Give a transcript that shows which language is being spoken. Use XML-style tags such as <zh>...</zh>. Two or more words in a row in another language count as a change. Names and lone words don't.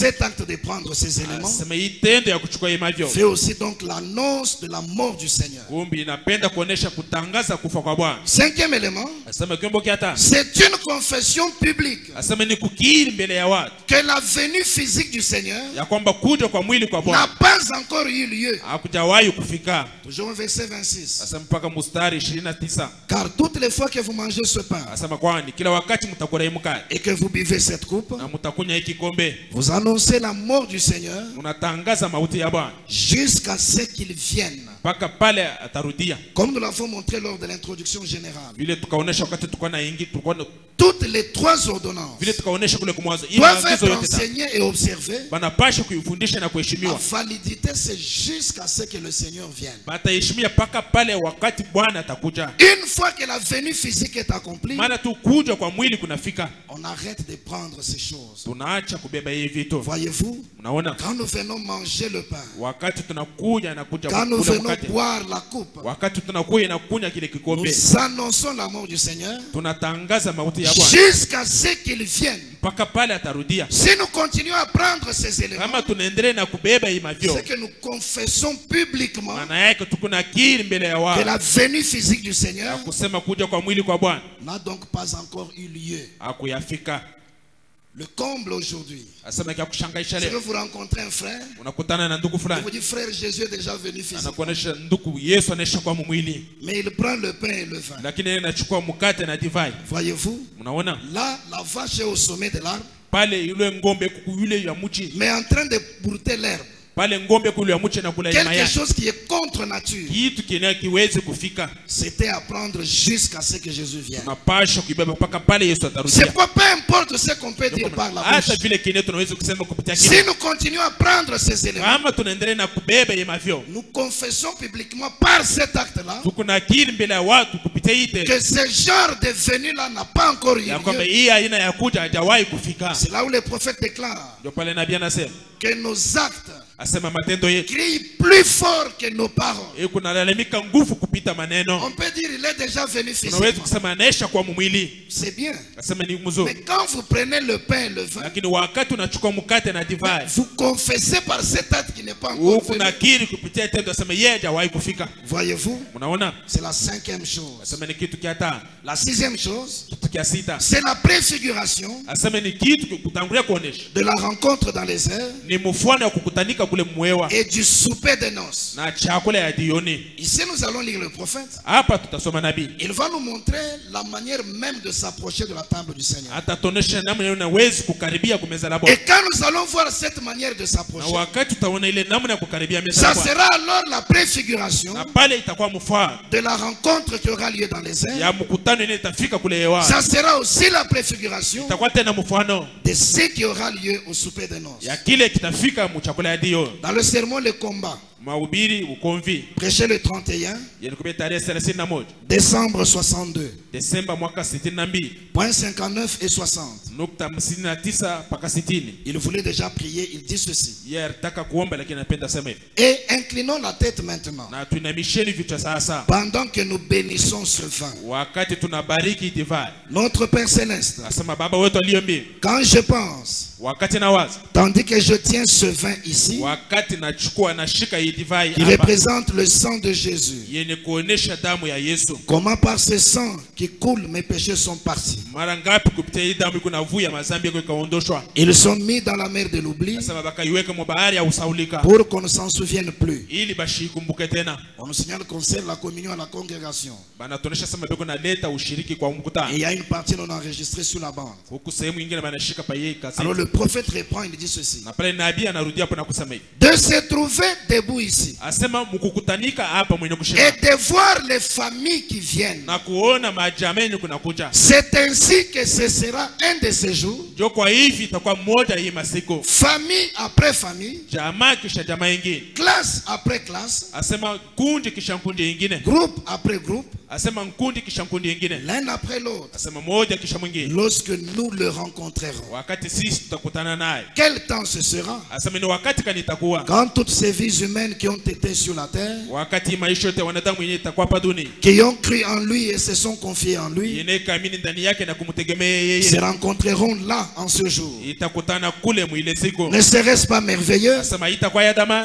<fr>Cet acte de prendre ces éléments</fr> <sw>Sema hii tendo ya kuchukua imani vyo,</sw> <fr>fait aussi donc l'annonce de la mort du Seigneur.</fr> <sw>kumbi inapenda kuonesha kutangaza kufa kwa Bwana.</sw> <fr>Cinquième élément,</fr> <sw>Asema kiombo kia tano,</sw> <fr>c'est une confession publique</fr> <sw>asema ni kukiri mbele ya watu</sw> <fr>que la venue physique du Seigneur</fr> <sw>ya kwamba kuja kwa mwili kwa</sw> <fr>n'a</fr> <sw>Bwana</sw> <fr>pas encore eu lieu.</fr> <sw>hakujawahi kufika.</sw> <fr>Toujours au verset 26.</fr> <sw>Asema mpaka mstari 29,</sw> <fr>Car toutes les fois que vous mangez ce pain</fr> <sw>asema kwani kila wakati mtakula hii mkate</sw> <fr>et que vous buvez cette coupe,</fr> <sw>na mtakunywa hii kikombe,</sw> <fr>vous annoncez la mort du Seigneur</fr> <sw>mnatangaza mauti ya Bwana</sw> <fr>jusqu'à ce qu'il vienne.</fr> <sw>mpaka pale atarudia.</sw> <fr>Comme nous l'avons montré lors de l'introduction générale.</fr> <sw>Vile tukaonesha tukaonesha wakati tulikuwa na</sw> <fr>toutes les 3 ordonnances</fr> <sw>vile tukaonesha kule kumwazo</sw> <fr>doivent être enseignées et observées.</fr> <sw>banapasha kuifundisha na</sw> <fr>La</fr> <sw>kuheshimiwa.</sw> <fr>validité, c'est jusqu'à ce que le Seigneur vienne.</fr> <sw>Bataheshimia paka pale wakati Bwana atakuja.</sw> <fr>Une fois que la venue physique est accomplie,</fr> <sw>Maana tu kuja kwa mwili kunafika,</sw> <fr>on arrête de prendre ces choses.</fr> <sw>tunaacha kubeba hivi vitu.</sw> <fr>Voyez-vous,</fr> <sw>Unaona,</sw> <fr>quand nous venons manger le pain,</fr> <sw>wakati tunakuja na kuja</sw> <fr>quand nous</fr> <sw>kula</sw> <fr>venons</fr> <sw>mkate,</sw> <fr>boire la coupe,</fr> <sw>wakati tunakuja na kunywa kile kikombe,</sw> <fr>nous annonçons la mort du Seigneur</fr> <sw>tunatangaza mauti ya Bwana</sw> <fr>jusqu'à ce qu'il vienne.</fr> <sw>mpaka pale atarudia.</sw> <fr>Si nous continuons à prendre ces éléments,</fr> <sw>Kama tunaendelea na kubeba hii mavyo,</sw> <fr>c'est que nous confessons publiquement</fr> <sw>maana yake tuko na kiri mbele ya</sw> <fr>que</fr> <sw>watu</sw> <fr>la venue physique du</fr> <sw>na</sw> <fr>Seigneur</fr> <sw>kusema kuja kwa mwili kwa Bwana</sw> <fr>n'a donc pas encore eu lieu.</fr> <sw>hakuyafika.</sw> <fr>Le comble aujourd'hui,</fr> <sw>Asema kia kushangaisha</sw> <fr>c'est que</fr> <sw>leo,</sw> <fr>vous rencontrez un frère,</fr> <sw>unakutana na ndugu</sw> <fr>il</fr> <sw>fulani,</sw> <fr>vous dit frère Jésus est déjà venu physiquement,</fr> <sw>anakuonesha ndugu Yesu anaisha kwa mwili,</sw> <fr>mais il prend le pain et le vin.</fr> <sw>lakini yeye anachukua mkate na divai.</sw> <fr>Voyez-vous,</fr> <sw>Unaona</sw> <fr>là la vache est au sommet de l'arbre,</fr> <sw>pale yule ngombe kuku yule ya mchi,</sw> <fr>mais en train de brouter l'herbe.</fr> <sw>pale ngombe kule ya mchi na kula</sw> <fr>Quelque</fr> <sw>mayai,</sw> <fr>chose qui est contre nature.</fr> <sw>kitu kile kiwezi kufika,</sw> <fr>C'était à prendre jusqu'à ce que Jésus vienne.</fr> <sw>tunapasha kuibeba mpaka pale Yesu</sw> <fr>C'est</fr> <sw>atarudia.</sw> <fr>pourquoi peu importe ce qu'on peut dire par la</fr> <sw>Hata</sw> <fr>bouche,</fr> <sw>vile kile tunaweza kusema kupitia</sw> <fr>si</fr> <sw>kile,</sw> <fr>nous continuons à prendre ces éléments,</fr> <sw>kama tunaendelea na kubeba hii mavyo,</sw> <fr>nous confessons publiquement par cet acte-là</fr> <sw>tuko na kiri mbele ya watu kupitia hii tendo</sw> <fr>que ce genre de venue-là n'a pas encore eu</fr> <sw>ya kwamba</sw> <fr>lieu.</fr> <sw>hii aina ya kuja hajawahi kufika.</sw> <fr>C'est là où le prophète déclare</fr> <sw>Ndio pale nabii anasema,</sw> <fr>que nos actes</fr> <sw>asema matendo yetu</sw> <fr>crient plus fort que nos paroles.</fr> <sw>kunalalamika nguvu kupita maneno.</sw> <fr>On peut dire il est déjà venu</fr> <sw>Tunaweza</sw> <fr>physiquement.</fr> <sw>kusema anaisha kwa mwili,</sw> <fr>C'est bien.</fr> <sw>asema ni</sw> <fr>Mais</fr> <sw>mzuri,</sw> <fr>quand vous prenez le pain et le vin,</fr> <sw>lakini wakati unachukua mkate na divai,</sw> <fr>vous confessez par cet acte qui n'est pas encore</fr> <sw>huku</sw> <fr>venu.</fr> <sw>nakiri kupitia tendo, asema yeye hajawahi kufika.</sw> <fr>Voyez-vous,</fr> <sw>Unaona,</sw> <fr>c'est la 5e chose.</fr> <sw>asema ni kitu kia tano.</sw> <fr>La 6e chose,</fr> <sw>Kitu kia sita,</sw> <fr>c'est la préfiguration</fr> <sw>asema ni kitu kutangulia kuonesha,</sw> <fr>de la rencontre dans les airs</fr> <sw>ni mfano wa kukutanika kule mwewa</sw> <fr>et du souper des noces.</fr> <sw>na chakula ya jioni.</sw> <fr>Ici, nous allons lire le prophète.</fr> <sw>Hapa tutasoma nabii,</sw> <fr>Il va nous montrer la manière même de s'approcher de la table du Seigneur.</fr> <sw>atatuonesha namna unaweza kukaribia kumeza la Bwana,</sw> <fr>Et quand nous allons voir cette manière de</fr> <sw>na</sw> <fr>s'approcher,</fr> <sw>wakati utaona ile namna ya kukaribia meza</sw> <fr>ça</fr> <sw>la Bwana,</sw> <fr>sera alors la préfiguration</fr> <sw>na pale itakuwa mfano</sw> <fr>de la rencontre qui aura lieu dans les airs.</fr> <sw>ya mkutano ile itafika kule hewa,</sw> <fr>Ça sera aussi la préfiguration</fr> <sw>itakuwa tena mfano</sw> <fr>de ce qui aura lieu au souper des noces.</fr> <sw>ya kile kitafika mchakula ya dio.</sw> <fr>Dans le sermon Le Combat,</fr> <sw>Mahubiri ukomvi</sw> <fr>prêché le 31</fr> <sw>yenikuwa tarehe 31</sw> <fr>décembre 62,</fr> <sw>Desemba mwaka 62</sw> <fr>points 59 et 60.</fr> <sw>nukta 59 mpaka 60.</sw> <fr>Il voulait déjà prier, il dit ceci.</fr> <sw>Yeye alitaka kuomba lakini anapenda sema hivi,</sw> <fr>Et inclinons la tête maintenant,</fr> <sw>na tuinamisheni vichwa sasa</sw> <fr>pendant que nous bénissons ce vin.</fr> <sw>wakati tunabariki divai.</sw> <fr>Notre Père Céleste,</fr> <sw>Asema Baba wetu aliye mbinguni,</sw> <fr>quand je pense,</fr> <sw>wakati nawaza,</sw> <fr>tandis que je tiens ce vin ici,</fr> <sw>wakati nachukua nashika hii divai</sw> <fr>qui</fr> <sw>hapa</sw> <fr>représente le sang de Jésus,</fr> <sw>yenye kuonesha damu ya Yesu,</sw> <fr>comment par ce sang qui coule mes péchés sont partis.</fr> <sw>mara ngapi kupitia hii damu kuna vuya mazambi yako ikaondoshwa.</sw> <fr>Ils sont mis dans la mer de l'oubli</fr> <sw>Asema bakaiweka mu bahari ya usaulika</sw> <fr>pour qu'on ne s'en souvienne plus.</fr> <sw>ili bashikumbuke tena.</sw> <fr>On nous signale qu'on sert la communion à la congrégation.</fr> <sw>Banatuonesha sema beko naleta ushiriki kwa</sw> <fr>Et</fr> <sw>mkutano,</sw> <fr>il y a une partie non enregistrée sur la bande.</fr> <sw>huku sehemu nyingine banashika pa yeye kasi.</sw> <fr>Alors le prophète répond, il dit ceci.</fr> <sw>Na pale nabii anarudia hapo na kusema hivi,</sw> <fr>De se trouver debout ici</fr> <sw>asema mkukutanika hapa mwenye</sw> <fr>et</fr> <sw>kushika</sw> <fr>de voir les familles qui viennent.</fr> <sw>na kuona majamaa yenye kunakuja,</sw> <fr>C'est ainsi que ce sera un de ces jours,</fr> <sw>ndio kwa hivi itakuwa mmoja hii masiku,</sw> <fr>famille après famille,</fr> <sw>jamaa kisha jamaa ingine,</sw> <fr>classe après classe,</fr> <sw>asema kundi kisha kundi ingine,</sw> <fr>groupe après groupe,</fr> <sw>asema kundi kisha kundi ingine,</sw> <fr>l'un après l'autre,</fr> <sw>asema moja kisha mwingine,</sw> <fr>lorsque nous le rencontrerons.</fr> <sw>wakati sisi tutakutana naye.</sw> <fr>Quel temps ce sera?</fr> <sw>Asema ni wakati kani itakuwa,</sw> <fr>Quand toutes ces vies humaines qui ont été sur la terre,</fr> <sw>wakati maisha yote ya wanadamu yenye itakuwa hapa dunia,</sw> <fr>qui ont cru en lui et se sont confiés en lui,</fr> <sw>yenye kaamini ndani yake na kumtegemea</sw> <fr>se</fr> <sw>yeye,</sw> <fr>rencontreront là en ce jour.</fr> <sw>itakutana kule mwile siku.</sw> <fr>Ne serait-ce pas merveilleux?</fr> <sw>Asema itakuwa ya dhamani,</sw>